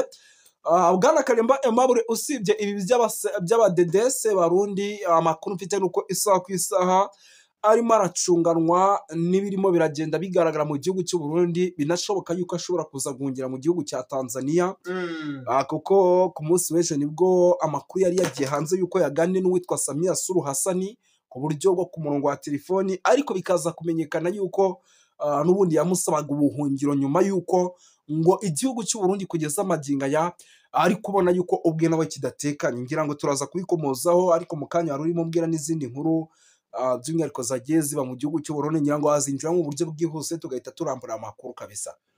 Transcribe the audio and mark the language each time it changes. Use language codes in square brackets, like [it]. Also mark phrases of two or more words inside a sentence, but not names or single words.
[rw] Bwana Karimba Aimable usibye ibi by'abadedese barundi amakuru mfite nuko isaha ku isaha arimo aracunganwa n'ibirimo biragenda bigaragara mu gihugu cy'u Burundi binashoboka yuko ashobora kuza guhungira mu gihugu cya Tanzania. Kuko ku munsi w'ejo nibwo amakuru yari yagiye hanze yuko yaganiriye n'uwitwa Samia Suluhu Hassan ku buryo bwo ku murongo wa telefoni ariko bikaza kumenyekana yuko n'ubundi yamusabaga ubuhungiro nyuma yuko ngo igihugu cy'u Burundi kugeza amaginga ya ari kubona yuko ubwe nawe kidatekanye. Ngira ngo turaza kubikomozaho ariko mu kanya wari urimo mbwira n'izindi nkuru by'umwihariko zagiye ziba mu gihugu cy'u Burundi ngira ngo hazinjira mu buryo bwihuse tugahita turambura amakuru kabisa.